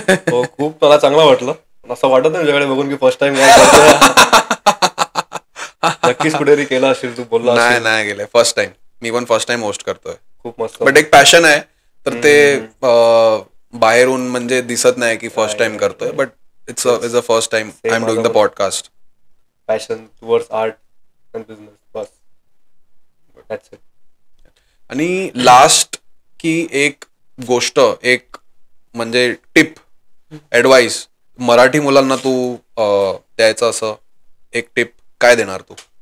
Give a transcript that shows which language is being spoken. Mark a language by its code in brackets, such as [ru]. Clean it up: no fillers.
[mr] हो, खूप मला चांगलं वाटलं. असं वाटत नाही तुझ्याकडे बघून की फर्स्ट टाइम काय करतोय. नक्कीच कुठेतरी केला असेल, तू बोलला. नाही गेले. First time. मी पण फर्स्ट टाइम होस्ट करतोय. खूप मस्त. बट एक पॅशन आहे तर ते बाहेरून म्हणजे दिसत नाही की फर्स्ट टाइम करतोय. [en] But it's a first time I am doing the podcast. Passion towards art and business, बस. That's it. [mr] आणि लास्ट की एक गोष्ट, एक म्हणजे टिप, ऍडवाइस मराठी मुलांना तू द्यायचं असं एक टिप काय देणार तू?